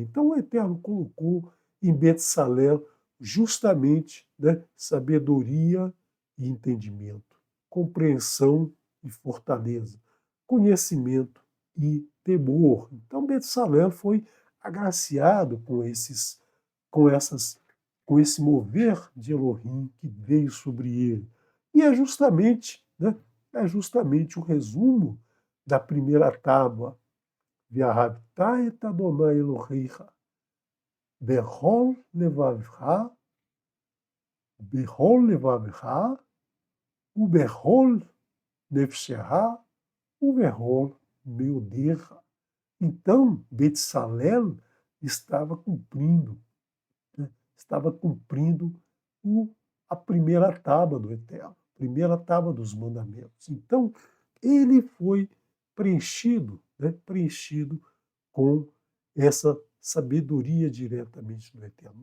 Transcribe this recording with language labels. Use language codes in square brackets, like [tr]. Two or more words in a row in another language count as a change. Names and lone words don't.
[pt] Então o Eterno colocou em Betsalel justamente, né, sabedoria e entendimento, compreensão e fortaleza, conhecimento e temor. Então Betsalel foi agraciado com essas, com esse mover de Elohim que veio sobre ele. E é justamente o resumo da primeira tábua. [he] ואהבת את יהוה אלהיך בכל לבבך, בכל לבבך, ובכל נפשך, ובכל מאדך. [pt] Então, Betsalel estava cumprindo, né, estava cumprindo a primeira tábua do Eterno, a primeira tábua dos mandamentos. Então, ele foi preenchido, né, preenchido com essa sabedoria diretamente do Eterno.